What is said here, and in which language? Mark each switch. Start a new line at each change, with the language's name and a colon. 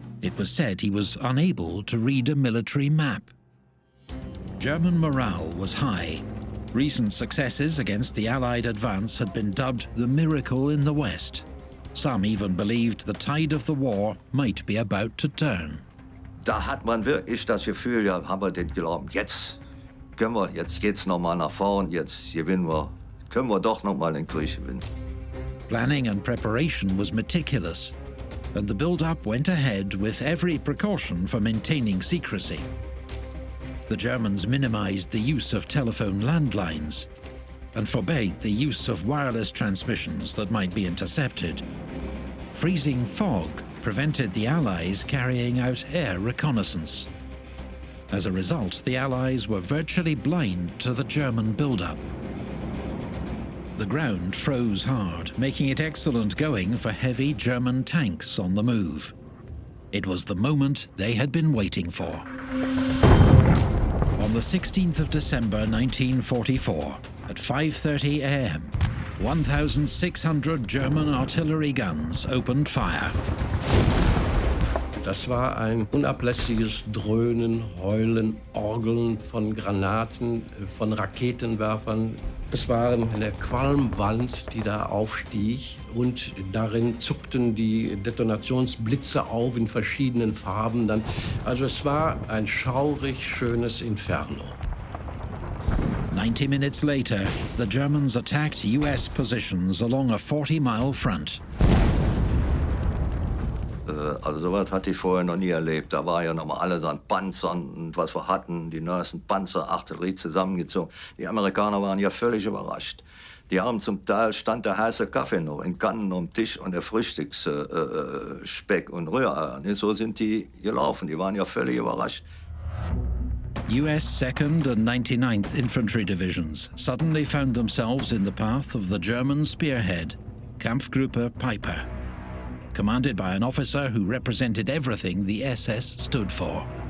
English: It was said he was unable to read a military map. German morale was high. Recent successes against the Allied advance had been dubbed the miracle in the West. Some even believed the tide of the war might be about to turn.
German: Da hat man wirklich das Gefühl, ja, haben wir den Glauben, jetzt geht's noch mal nach vorn, jetzt gewinnen wir, können wir doch noch mal den Krieg gewinnen.
English: Planning and preparation was meticulous, and the build-up went ahead with every precaution for maintaining secrecy. The Germans minimized the use of telephone landlines and forbade the use of wireless transmissions that might be intercepted. Freezing fog prevented the Allies carrying out air reconnaissance. As a result, the Allies were virtually blind to the German build-up. The ground froze hard, making it excellent going for heavy German tanks on the move. It was the moment they had been waiting for. On the 16th of December 1944, at 5:30 a.m., 1,600 German artillery guns opened fire.
German: Das war ein unablässiges Dröhnen, Heulen, Orgeln von Granaten, von Raketenwerfern. Es war eine Qualmwand, die da aufstieg, und darin zuckten die Detonationsblitze auf in verschiedenen Farben. Also es war ein schaurig schönes Inferno.
English: 90 minutes later, the Germans attacked US positions along a 40-mile front.
German: Also sowas hatte ich vorher noch nie erlebt. Da war ja nochmal alles an Panzern und was wir hatten, die neuesten Panzer, Artillerie zusammengezogen. Die Amerikaner waren ja völlig überrascht. Die haben zum Teil, stand der heiße Kaffee noch in Kannen am Tisch und der Frühstücksspeck und Rühreier. So sind die gelaufen, die waren ja völlig überrascht.
English: US 2nd and 99th Infantry Divisions suddenly found themselves in the path of the German spearhead, Kampfgruppe Peiper, commanded by an officer who represented everything the SS stood for.